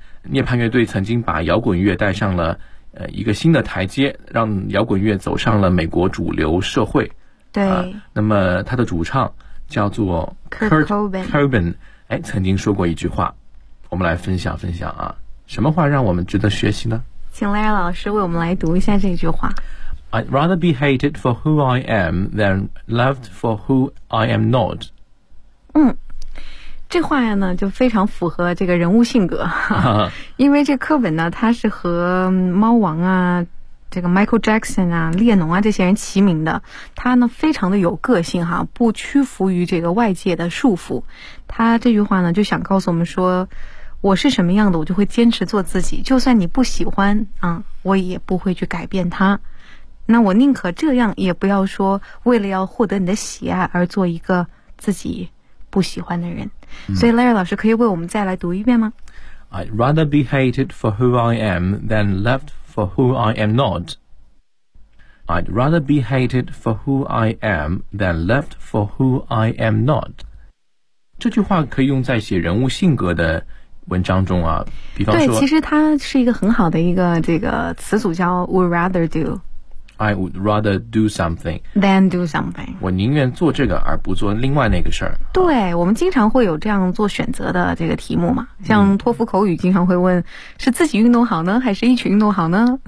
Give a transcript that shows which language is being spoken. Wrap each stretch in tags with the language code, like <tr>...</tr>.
<zh>涅槃乐队曾经把摇滚乐带上了一个新的台阶，让摇滚乐走上了美国主流社会。对，那么他的主唱叫做 Kurt Cobain。曾经说过一句话，我们来分享分享啊。什么话让我们值得学习呢？请 Larry 老师为我们来读一下这句话。</zh> <en>I'd rather be hated for who I am than loved for who I am not。</en> <zh>这话呀呢就非常符合这个人物性格。因为这课本呢，他是和猫王啊，这个 Michael Jackson 啊，列侬啊这些人齐名的。他呢非常的有个性哈，不屈服于这个外界的束缚。他这句话呢就想告诉我们说，我是什么样的，我就会坚持做自己，就算你不喜欢啊，我也不会去改变它。那我宁可这样，也不要说为了要获得你的喜爱而做一个自己不喜欢的人。所以 Larry 老师可以为我们再来读一遍吗？</zh> <en>I'd rather be hated for who I am than loved for who I am not. I'd rather be hated for who I am than loved for who I am not.</en> <zh>这句话可以用在写人物性格的文章中啊，比方说，对，其实它是一个很好的一个这个词组，叫</zh> <en>would rather do。 I would rather do something than do something，</en> <zh>我宁愿做这个而不做另外那个事儿。对，我们经常会有这样做选择的这个题目嘛，像托福口语经常会问，是自己运动好呢还是一群运动好呢？</zh>